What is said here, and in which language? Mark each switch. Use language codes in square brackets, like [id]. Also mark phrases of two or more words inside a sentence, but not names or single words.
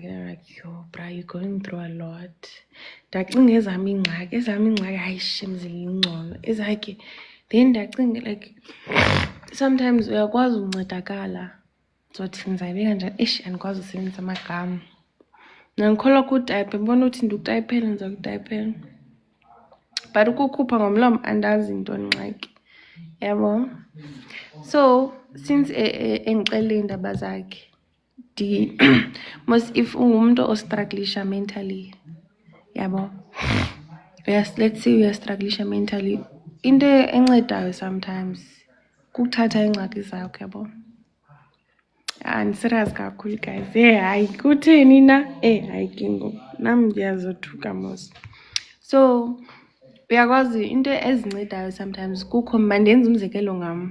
[en] I'm like, yo bra, you're going through a lot. [xh] Ndacinga ezam iingxaki hayi shem zilingcono ezakhe. Then ndacinga like sometimes uyakwazi uncedakala. Ndizothi ndizayibeka njani? Eish, andikwazi usebenzisa amagama. Ndikholwa kutayiphe, mbona uthi ndikutayipele ndiza kutayipela. But ukukhupha ngomlomo andazi into ngxaki. Yabo? So since engixelele iindaba zakhe, [en] most if [xh] ungumntu ostrugglisha mentally, yabo, [en] let's say [xh] uyastrugglisha mentally, into encedayo sometimes kukuthatha iingxaki zakho, yabo. [en] And serious kakhulu guys. [xh] Hayi kutheni na? Hayi ke ngoku nam ndiyazothuka mos. So uyakwazi into ezincedayo sometimes kukho mandenza umzekelo ngam.